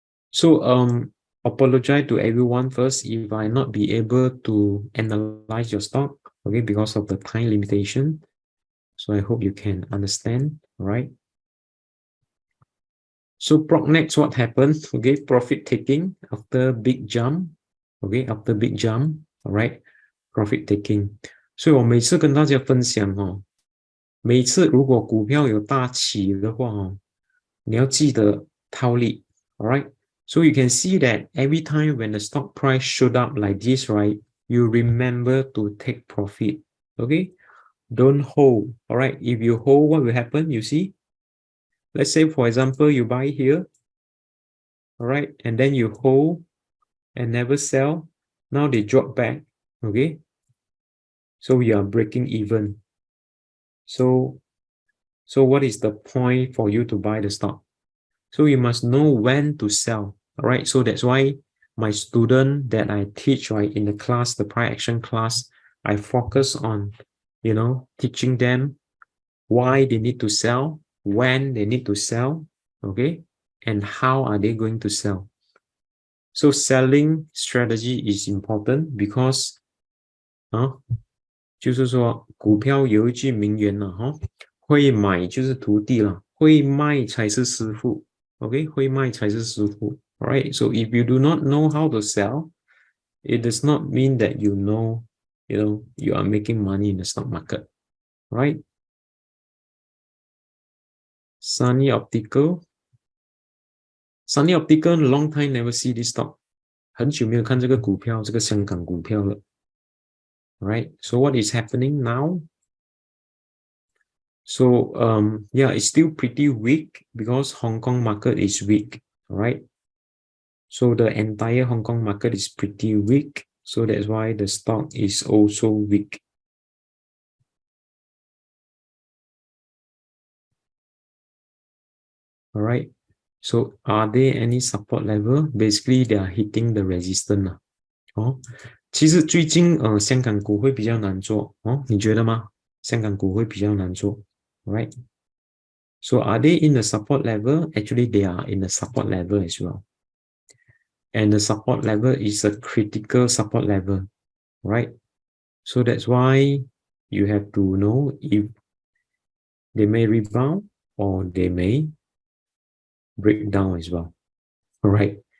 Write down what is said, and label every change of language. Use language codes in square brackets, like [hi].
[en] So apologize to everyone first if I not be able to analyze your stock, okay, because of the time limitation. So I hope you can understand, right? So Prognex, what happened? Okay, profit taking after big jump. Okay, after big jump, all right, profit taking. [zh] 所以我每次跟大家分享哦，每次如果股票有大起的话哦，你要记得套利 all right. [en] So you can see that every time when the stock price showed up like this, right, you remember to take profit. Okay, don't hold. All right, if you hold, what will happen? You see, let's say for example, you buy here, all right, and then you hold and never sell. Now they drop back. Okay, so you are breaking even. So what is the point for you to buy the stock? So you must know when to sell. All right, so that's why my student that I teach, right, in the class, the price action class, I focus on, you know, teaching them why they need to sell, when they need to sell, okay, and how are they going to sell. So selling strategy is important because [zh] 就是说股票有一句名言了哈，会买就是徒弟了，会卖才是师傅。 Okay, 会卖才是师傅。 [en] Alright, so if you do not know how to sell, it does not mean that you know, you are making money in the stock market. Right? Sunny Optical, long time never see this stock. [zh] 很久没有看这个股票，这个香港股票了。 [en] Right? So what is happening now? So yeah, it's still pretty weak because Hong Kong market is weak, right? So the entire Hong Kong market is pretty weak. So that's why the stock is also weak. All right. So are there any support level? Basically, they are hitting the resistance. [zh] 其实最近香港股会比较难做哦，你觉得吗？香港股会比较难做 ，right? [en] So are they in the support level? Actually, they are in the support level as well. And the support level is a critical support level, right? So that's why you have to know if they may rebound or they may break down as well. All right.